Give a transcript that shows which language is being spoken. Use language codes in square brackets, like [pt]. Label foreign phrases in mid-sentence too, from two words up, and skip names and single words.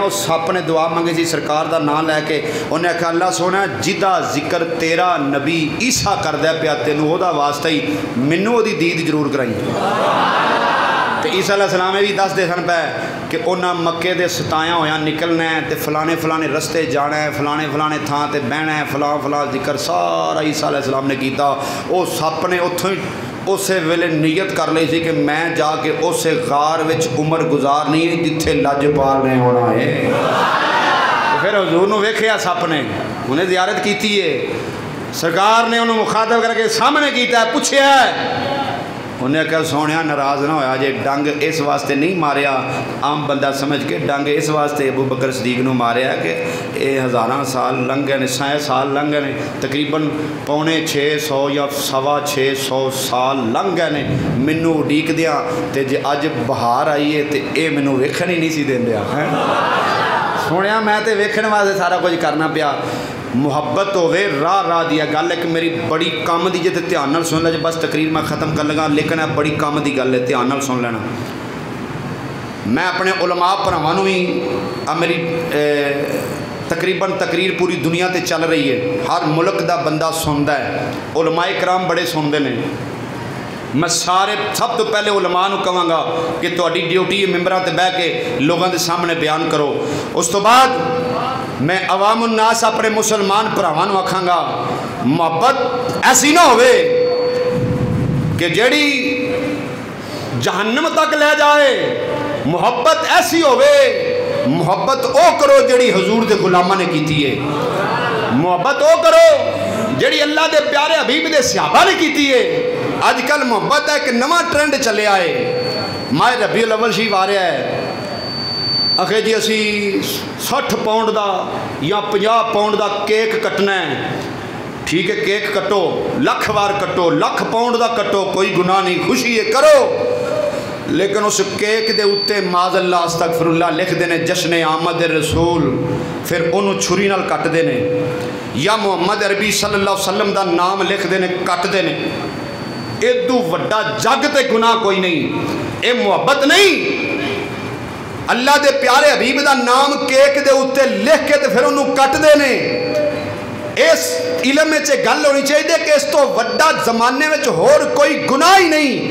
[pa] اس سپ نے دعا منگی سی سرکار دا ناں لیکے۔ اونہاں آکھیا اللہ سوہنا جہدا ذکر تیرا نبی عیسیٰ کردا پیا، تینوں اوہدا واسطہ ہی مینوں اوہدی دید ضرور کرائی. تو عیسیٰ [ar] علیہ السلام [pa] بھی دسدے سن پئے کہ اونہاں مکے دے ستایا ہویا نکلنا ہے، تو فلانے فلانے رستے جانا ہے، فلانے فلانے تھاں تے بہنا ہے، فلاں فلاں ذکر سارا عیسیٰ [ar] علیہ السلام [pa] نے کیا. او سپ نے اوتھوں ہی اسے ویلے نیت کر لی سی کہ میں جا کے اسے غار وچ عمر گزارنی ہے جتھے لجپال نے ہونا ہے۔ پھر حضور نو ویکھیا سپ نے، انہیں زیارت کیتی ہے، سرکار نے انہوں مخاطب کر کے سامنے کیتا ہے، پوچھیا ہے، انہیں کہا سونیا ناراض نہ ہویا جے ڈنگ اس واسطے نہیں ماریا عام بندہ سمجھ کے، ڈنگ اس واسطے ابو بکر صدیق نو ماریا کہ اے ہزاراں سال لنگ گئے نے، 100 سال لنگ گئے نے، تقریباً 550 یا 650 سال لنگ گئے نے مینوں اڈیک دیا، تے جے اج بہار آئی ہے تے اے مینوں ویکھن ہی نہیں سی دیندیا۔ سونیا میں تے ویکھن واسطے سارا کچھ کرنا پیا۔ محبت ہوئے راہ راہ دیا گل ایک میری بڑی کام دی جے تے دھیان نال سن لے، جے بس تقریر میں ختم کر لگا، لیکن ہے بڑی کام دی گل ہے، دھیان نال سن لینا۔ میں اپنے علماء بھراواں نوں ہی میری تقریباً تقریر پوری دنیا تے چل رہی ہے، ہر ملک دا بندہ سندا ہے، علماء کرام بڑے سندے نے۔ میں سارے سب تو پہلے علماء نوں کہاں گا کہ تہاڈی ڈیوٹی ہے ممبراں تے بیٹھ کے لوگاں دے سامنے بیان کرو۔ اس تو بعد میں عوام الناس اپنے مسلمان بھراواں نوں آکھاں گا محبت ایسی نہ ہوئے کہ جیڑی جہنم تک لے جائے، محبت ایسی ہوئے، محبت او کرو جیڑی حضور دے غلاماں نے کیتی ہے، محبت او کرو جیڑی اللہ دے پیارے حبیب دے صحابہ نے کیتی ہے۔ آج کل محبت ہے کہ نواں ٹرینڈ چلے آئے، ماہ ربیع الاول شریف آ رہا ہے، آخر جی اسی 60 پاؤنڈ دا یا 50 پاؤنڈ دا کیک کٹنا ہے، ٹھیک ہے کیک کٹو، لکھ وار کٹو، لکھ پاؤنڈ دا کٹو، کوئی گناہ نہیں، خوشی ہے کرو، لیکن اس کیک دے اتے [ar] معاذ اللہ استغفر اللہ [pa] لکھ دینے جشن آمد رسول، پھر انہوں چھری نال کٹ دینے، یا محمد عربی [ar] صلی اللہ علیہ وسلم [pa] دا نام لکھ دینے کٹ دینے۔ ادو وڈا جگ تے گناہ کوئی نہیں، اے محبت نہیں۔ اللہ دے پیارے حبیب دا نام کیک دے اتے لکھ کے تے پھر انہوں کٹ دینے۔ اس علم میں گل ہونی چاہیے کہ اس تو وڈا زمانے میں ہور کوئی گناہ ہی نہیں۔